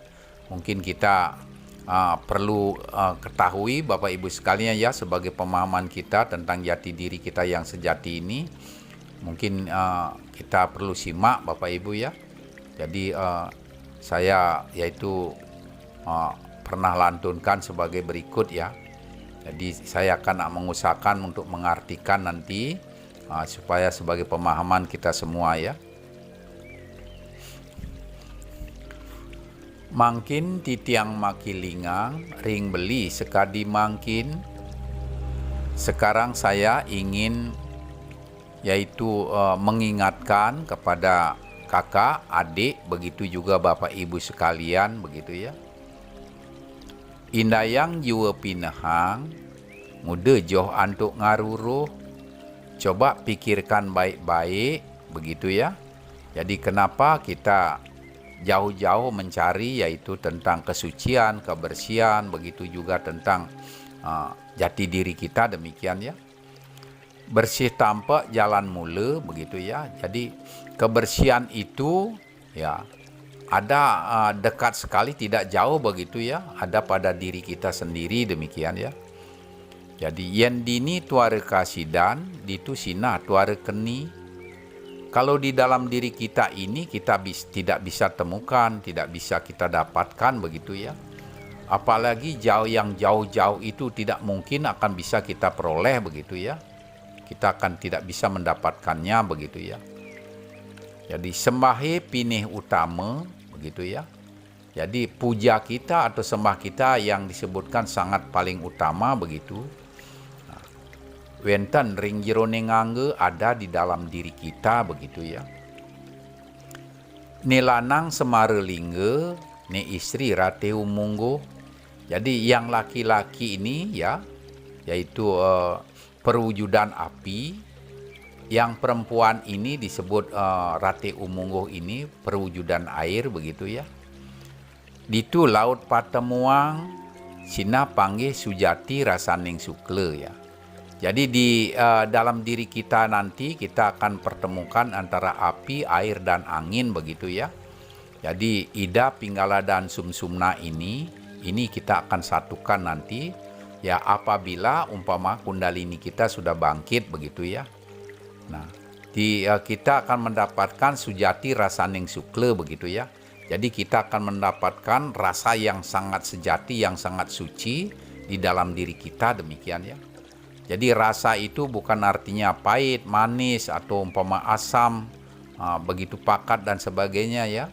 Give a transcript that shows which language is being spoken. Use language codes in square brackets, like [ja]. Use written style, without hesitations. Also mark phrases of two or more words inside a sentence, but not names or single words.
[id] Mungkin kita perlu ketahui Bapak Ibu sekalian ya, sebagai pemahaman kita tentang jati diri kita yang sejati ini, mungkin kita perlu simak Bapak Ibu ya. Jadi saya yaitu pernah lantunkan sebagai berikut ya. Jadi saya akan mengusahakan untuk mengartikan nanti supaya sebagai pemahaman kita semua ya. [ban] Mangkin titiang makilingang, ring beli sekadi mangkin. [id] Sekarang saya ingin yaitu mengingatkan kepada kakak, adik, begitu juga Bapak Ibu sekalian, begitu ya. [ban] Indayang jua pinahang, muda joh antuk ngaruruh. [id] Coba pikirkan baik-baik, begitu ya. Jadi kenapa kita jauh-jauh mencari yaitu tentang kesucian, kebersihan, begitu juga tentang jati diri kita, demikian ya. [ban] Bersih tampak jalan mula, [id] begitu ya. Jadi kebersihan itu ya ada dekat sekali, tidak jauh, begitu ya. Ada pada diri kita sendiri, demikian ya. [ban] Jadi yen dini tuara kasidan, ditu sina tuara keni. [id] Kalau di dalam diri kita ini kita tidak bisa temukan, tidak bisa kita dapatkan, begitu ya. Apalagi yang jauh-jauh itu tidak mungkin akan bisa kita peroleh, begitu ya. Kita akan tidak bisa mendapatkannya, begitu ya. [ban] Jadi sembahe pinih utama, [id] begitu ya. Jadi puja kita atau sembah kita yang disebutkan sangat paling utama begitu. [ban] Wenten ring jerone ngangge [id] ada di dalam diri kita begitu ya. [ban] Ni lanang semare lingge, ni istri rate umunggo. [id] Jadi yang laki-laki ini ya, yaitu perwujudan api. Yang perempuan ini disebut [ban] rate umunggo [id] ini perwujudan air begitu ya. [ban] Ditu laut patemuang, sina panggih sujati rasaning sukle ya. [id] Jadi di dalam diri kita nanti kita akan pertemukan antara api, air, dan angin begitu ya. Jadi ida, pinggala, dan sumsumna ini kita akan satukan nanti ya apabila umpama kundalini kita sudah bangkit begitu ya. Nah, kita akan mendapatkan [ban] sujati rasaning sukle [id] begitu ya. Jadi kita akan mendapatkan rasa yang sangat sejati, yang sangat suci di dalam diri kita demikian ya. Jadi rasa itu bukan artinya pahit, manis, atau umpama asam, begitu pakat dan sebagainya ya.